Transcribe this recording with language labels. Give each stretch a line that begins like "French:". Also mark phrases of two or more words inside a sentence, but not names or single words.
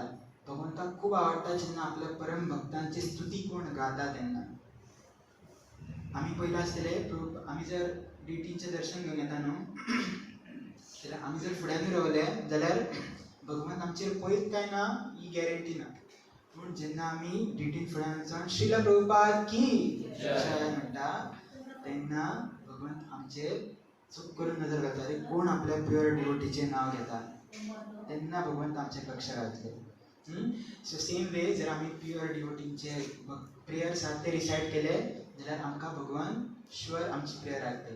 Konkani: भगवंताक खूब आवडटा जेन्ना आपल्या परम भक्तांची स्तुती कोण गाता तेन्ना. आमी पयलो आसतले आमी जर डिटीचें दर्शन घेवन येता न्हू जाल्यार आमी जर फुड्यानूय रावले जाल्यार भगवंत आमचेर पळयत काय ना ही गॅरंटी ना. पूण जेन्ना आमी डिटीन फुड्यान वचून श्रील प्रभुपाद की जय म्हणटा तेन्ना भगवंत आमचेर चूक करून नजर घालता अरे कोण आपल्या प्युअर डिवोटीचें नांव घेता तेन्ना भगवंत आमचेर लक्ष घालतले.
English: so same way
Konkani: जर आमी प्युअर डिवोटींचे प्रेयर्स आसात ते रिसायट केले जाल्यार आमकां भगवंत शुअर आमची प्रेयर आयकतले.